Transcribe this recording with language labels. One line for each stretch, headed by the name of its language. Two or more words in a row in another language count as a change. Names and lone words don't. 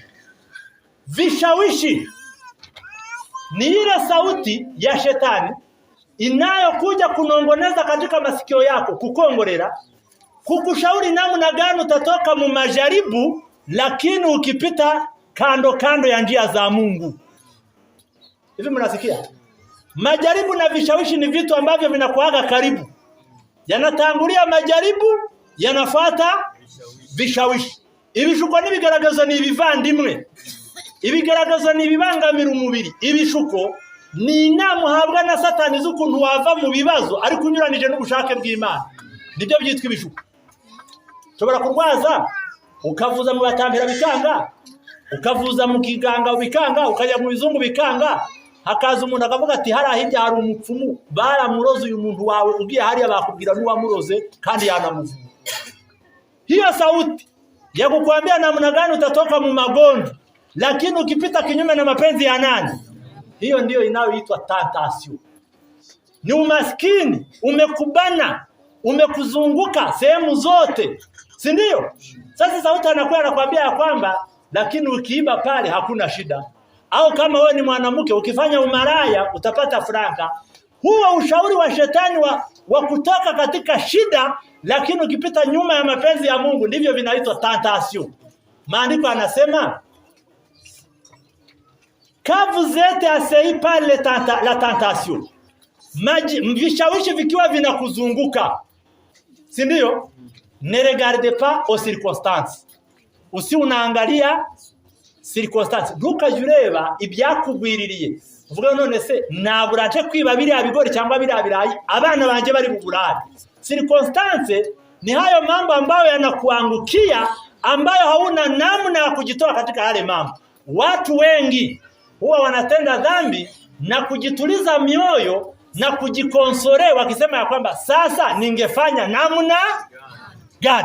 Swahili: Vishawishi ni ile sauti ya shetani inayokuja kunongoneza katika masikio yako, kukongorera, kukushauri namna gani utatoka mu majaribu, lakini ukipita kando ya njia za Mungu. Hivi mnasikia? Majaribu na vishawishi ni vitu ambavyo vinakuaga karibu. Yanatangulia majaribu, yanafuata vishawishi.
Kinyarwanda: Ibishuko n'ibigaragazo ni ibivandimwe. Ibigaragazo ni ibibangamira umubiri. Ibishuko ni inama uhabwa na Satani z'ukuntu wava mu bibazo ariko unyuranije n'ubushake bw'Imana. Nibyo byitwa ibishuko. Ushobora kurwaza ukavuza mu batambira bikanga, ukavuza mu kiganga bikanga, ukajya mu bizungu bikanga. Hakaza umuntu akavuga ati harahirya hari umupfumu baramuroze uyu muntu wawe, ugiye hariya bakubwira n'uwamuroze kandi yanamuvuga.
Swahili: Hiyo sauti ya kukuambia namna gani utatoka mu magonjwa, lakini ukipita kinyume na mapenzi ya nani, hiyo ndiyo inayoitwa tentation. Ni umaskini umekubana, umekuzunguka sehemu zote, si ndio? Sasa sauti anakuwa anakuambia ya kwamba lakini ukiiba pale hakuna shida. Au kama wewe ni mwanamke ukifanya umaraya utapata franka. Huo ushauri wa shetani wa kutoka katika shida, lakini ukipita nyuma ya mapenzi ya Mungu, ndivyo vinaitwa tentation. Maandiko anasema
French: quand vous êtes assaillis par la tentation,
Swahili: vishawishi vikiwa vinakuzunguka, si ndio?
French: Ne regardez pas aux circonstances.
Swahili: Usi unaangalia circonstances.
Kinyarwanda: Ntukajureba ibyakugwiririye. Uvuga none se naburaje kwiba biriya bigori cyangwa biriya birayi abana banje bari bugurari.
Swahili: Circumstances ni hayo mambo ambayo yanakuangukia, ambayo hauna namna ya kujitoa katika yale mambo. Watu wengi huwa wanatenda dhambi na kujituliza mioyo na kujikonsole wakisema ya kwamba sasa ningefanya namna gani?